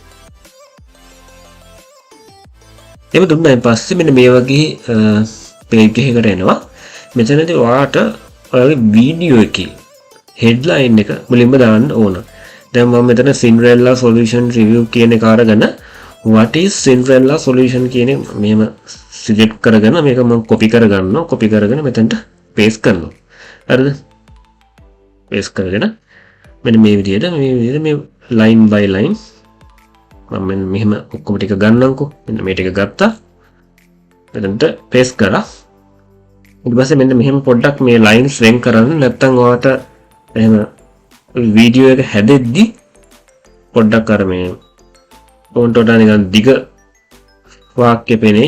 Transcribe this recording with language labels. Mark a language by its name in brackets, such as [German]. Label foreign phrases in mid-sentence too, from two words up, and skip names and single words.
[Sinhala] එහෙම දුන්නායින් පස්සේ මෙන්න මේ වගේ page එකකට එනවා. මෙතනදී ඔයාට ඔයාගේ වීඩියෝ එකේ headline එක මුලින්ම දාන්න ඕන. දැන් මම මෙතන [English] Sinhala solution review [Sinhala] කියන එක අරගෙන [English] what is Sinhala solution [Sinhala] කියන එක මෙහෙම select කරගෙන මේක මම copy කරගන්නවා. copy කරගෙන මෙතනට paste කරනවා. හරිද? paste කරගෙන මෙන්න මේ විදිහට මේ [English] line by line [Sinhala] මම මෙහෙම ඔක්කොම ටික ගන්නම්කෝ. මෙන්න මේ ටික ගත්තා. මෙතනට paste කරා. ඊට පස්සේ මෙන්න මෙහෙම පොඩ්ඩක් මේ lines වෙන් කරන්න. නැත්නම් ඔයාට එහෙම වීඩියෝ එක හැදෙද්දි පොඩ්ඩක් අර මේ ඕන්ට වඩා නිකන් දිග වාක්‍ය පෙනේ.